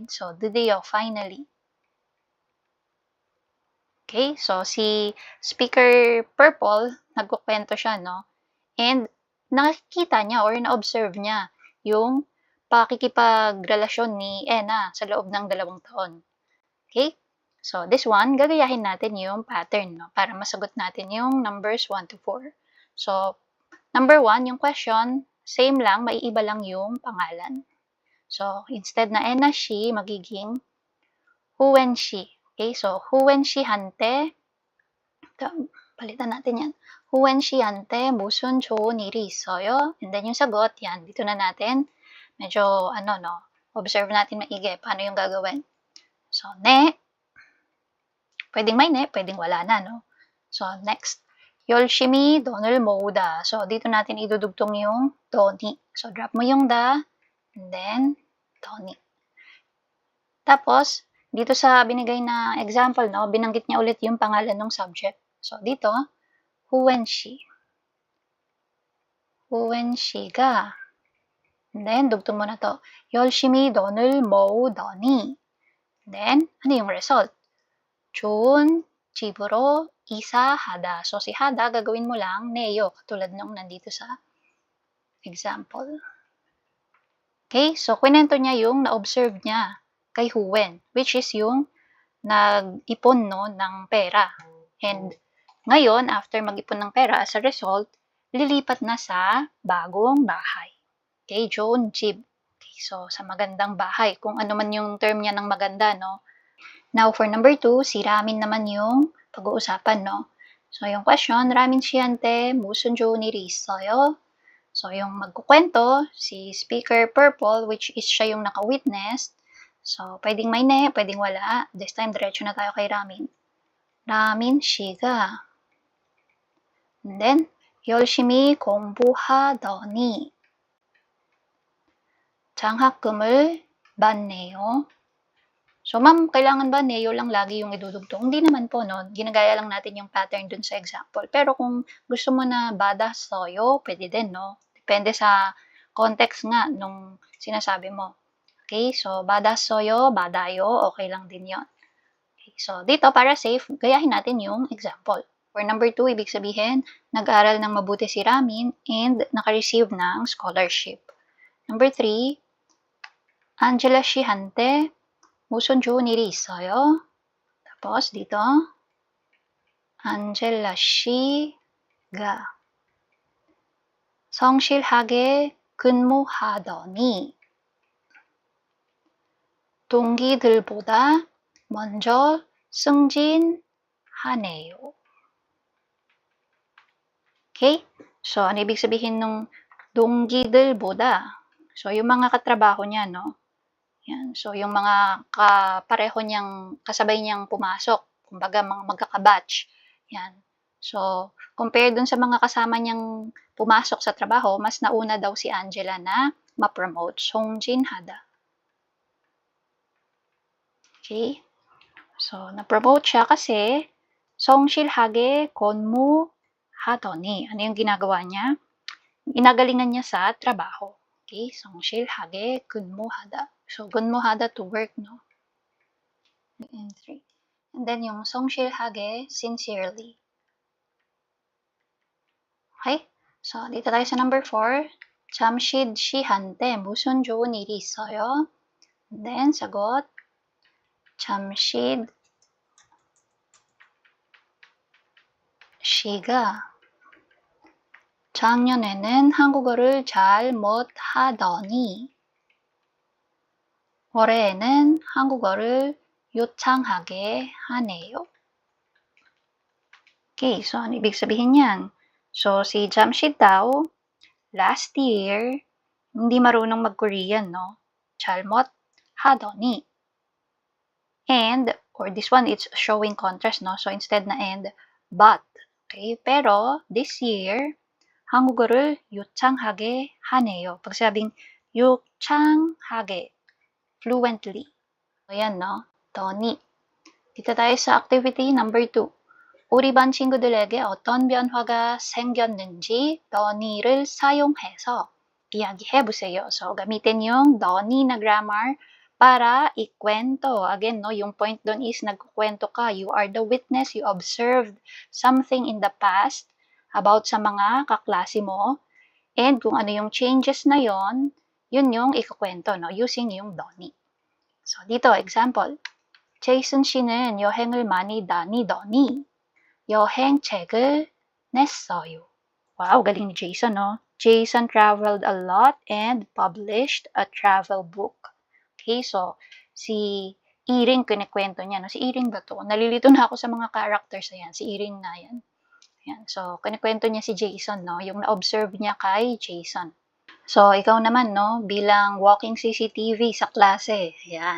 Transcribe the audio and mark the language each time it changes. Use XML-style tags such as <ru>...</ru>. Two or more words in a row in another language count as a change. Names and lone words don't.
<tl>So, 드디어, finally.</tl> <en>Okay, so</en> <tl>si speaker Purple, nagkukwento siya, no? And nakikita niya or na-observe niya yung pakikipagrelasyon ni Ena sa loob ng 2 taon.</tl> <en>Okay? So, this one,</en> <tl>gagayahin natin yung pattern, no? Para masagot natin yung numbers 1 to 4. So, number 1, yung question, same lang, maiiba lang yung pangalan. So, instead na Ena she, magiging huwen she. Okay? So, huwen she hante, palitan natin yan.</tl> <ko>후웬씨한테 무슨 좋은 일이 있어요?</ko> <tl>And then yung sagot, yan, dito na natin. Medyo, observe natin maigi. Paano yung gagawin? So, ne. Pwedeng may ne, pwedeng wala na, no?</tl> <en>So, next.</en> <ko>열심히 돈을 모으다.</ko> <tl>So, dito natin idudugtong yung 돈이. So, drop mo yung da, and then, 돈이. Tapos, dito sa binigay na example, no, binanggit niya ulit yung pangalan ng subject. So, dito,</tl> <ko>후웬씨. 후웬씨가,</ko> <en>and then,</en> <tl>dugtong mo na to.</tl> <ko>열심히 돈을 모으더니,</ko> <en>and then,</en> <tl>ano yung result?</tl> <ko>좋은 집으로 이사하다.</ko> <tl>So, si hada, gagawin mo lang neyo, katulad nung nandito sa example. Okay, so kwento niya yung na-observe niya kay Huwen, which is yung nag-ipon no, ng pera. And ngayon, after mag-ipon ng pera,</tl> <en>as a result,</en> <tl>lilipat na sa bagong bahay.</tl> <ko>Okay, 좋은 집.</ko> <en>Okay, so</en> <tl>sa magandang bahay, kung ano man yung term niya ng maganda, no?</tl> <en>Now, for number 2,</en> <tl>si Ramin naman yung pag-uusapan, no? So, yung question,</tl> <ko>Ramin 씨한테 무슨 좋은 일이 있어요?</ko> <tl>So, yung magkukwento, si speaker purple, which is siya yung naka-witness. So, pwedeng may ne, pwedeng wala. This time, diretso na tayo kay Ramin.</tl> <ko>Ramin 씨가</ko> <en>and then,</en> <ko>열심히 공부하더니 장학금을 받네요.</ko> <tl>So, ma'am, kailangan ba neyo lang lagi yung idudugtong? Hindi naman po, no? Ginagaya lang natin yung pattern dun sa example. Pero kung gusto mo na bada soyo, pwede din, no? Depende sa context nga nung sinasabi mo. Okay, so bada soyo, badayo, okay lang din yon. Okay, so dito, para safe, gayahin natin yung example.</tl> <en>For number 2,</en> <tl>ibig sabihin, nag-aral ng mabuti si Ramin and naka-receive ng scholarship.</tl> <en>Number 3,</en> <ko>Angela 씨한테 무슨 좋은 일이 있어요?</ko> <tl>tapos dito,</tl> <ko>안젤라 씨가 성실하게 근무하더니 동기들보다 먼저 승진하네요.</ko> <tl>Okay? So, ano ibig sabihin nung 동기들보다? So, yung mga katrabaho niya, no? Yan. So, yung mga kapareho niyang, kasabay niyang pumasok, kumbaga mga magkakabatch. Yan. So, compare dun sa mga kasama niyang pumasok sa trabaho, mas nauna daw si Angela na ma-promote.</tl> <ko>송진하다. Okay?</ko> <tl>So, na-promote siya kasi 성실하게 근무하더니. Ano yung ginagawa niya? Inagalingan niya sa trabaho.</tl> <ko>Okay? 성실하게 근무하다. So, 근무하다</ko> <en>to work,</en> <ko>no?</ko> <en>And 3. And then yung 성실하게, sincerely.</en> <tl>Okay? So, dito tayo sa number 4.</tl> <ko>잠실 씨한테 무슨 좋은 일이 있어요?</ko> <en>And then,</en> <tl>sagot.</tl> <ko>잠실 씨가 작년에는 한국어를 잘 못하더니 올해에는 한국어를 유창하게 하네요.</ko> <tl>Okay, so ano ibig sabihin yan? So, si Jamshid daw,</tl> <en>last year,</en> <tl>hindi marunong mag-Korean, no?</tl> <ko>잘못 하더니.</ko> <en>And, or this one, it's showing contrast, no? So, instead na and, but. Okay, pero, this year,</en> <ko>한국어를 유창하게 하네요.</ko> <tl>Pag sabing 유창하게, fluently. So, yan, no? 더니. Dito tayo sa activity number 2.</tl> <ko>우리 반 친구들에게 어떤 변화가 생겼는지 더니를 사용해서 이야기해보세요.</ko> <tl>So, gamitin yung 더니 na grammar para ikwento. Again, no, yung point doon is nagkukwento ka.</tl> <en>You are the witness. You observed something in the past about</en> <tl>sa mga kaklase mo. And kung ano yung changes na yon, yun yung ikukwento, no, using yung 더니. So, dito, example.</tl> <ko>제이슨 씨는 여행을 많이 다니더니 여행책을 냈어요.</ko> <tl>Wow, galing ni Jason, no?</tl> <en>Jason traveled a lot and published a travel book. Okay, so,</en> <tl>si Iring kinikwento niya, no? Si Iring ba to? Nalilito na ako sa mga characters na yan. Si Iring na yan. Yan. So, kinikwento niya si Jason, no? Yung na-observe niya kay Jason. So, ikaw naman, no? Bilang</tl> <en>walking CCTV</en> <tl>sa klase. Yan.</tl>